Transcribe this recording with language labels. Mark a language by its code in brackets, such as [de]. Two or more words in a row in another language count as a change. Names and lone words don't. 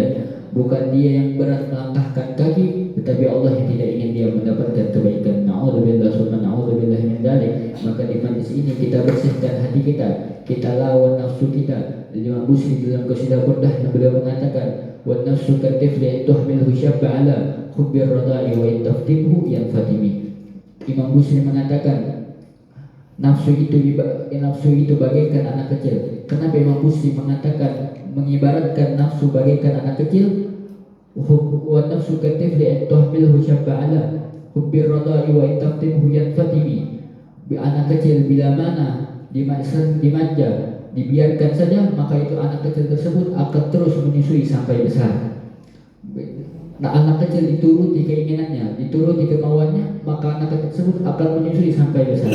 [id] Bukan dia yang berat melangkahkan kaki, tetapi Allah yang tidak ingin dia mendapatkan kebaikan. [ar] نعوذ بالله ثم نعوذ بالله من ذلك. [id] Maka di majlis ini kita bersihkan hati kita lawan nafsu kita. Imam Busiri dalam qasidah Burdah yang beliau mengatakan, [ar] والنفس كالطفل تهمله شب على حب الرضاع وإن تفطمه ينفطم. [id] Imam Busiri mengatakan nafsu itu bagaikan anak kecil. Kenapa Imam Busiri mengatakan mengibaratkan nafsu bagaikan anak kecil? [ar] والنفس كالطفل تهمله شب على حب الرضاع وإن تفطمه ينفطم. [id] Anak kecil bila mana dimanja, dibiarkan saja, maka itu anak kecil tersebut akan terus menyusui sampai besar. Nah, anak kecil dituruti keinginannya, dituruti kemauannya, maka anak kecil tersebut akan menyusui sampai besar.